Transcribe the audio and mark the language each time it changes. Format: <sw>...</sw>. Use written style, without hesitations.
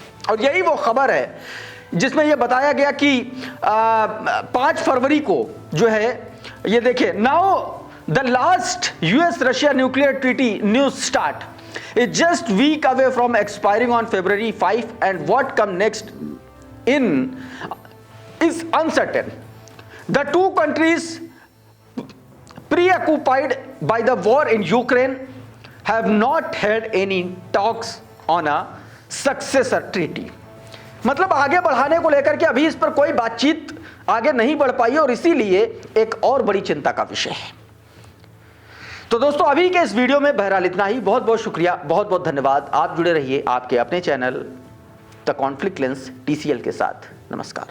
<hi>और यही वो खबर है जिसमें यह बताया गया कि 5 फरवरी को जो है, ये देखिए,</hi> <en>Now the last US Russia nuclear treaty news start is just week away from expiring on February 5 and what come next is uncertain. The two countries preoccupied by the war in Ukraine have not had any talks on a successor treaty.</en> <hi>मतलब आगे बढ़ाने को लेकर के अभी इस पर कोई बातचीत आगे नहीं बढ़ पाई और इसीलिए एक और बड़ी चिंता का विषय है। तो दोस्तों अभी के इस वीडियो में बहरहाल इतना ही। बहुत बहुत शुक्रिया, बहुत बहुत धन्यवाद। आप जुड़े रहिए आपके अपने channel the conflict lens TCL के साथ। नमस्कार।</hi>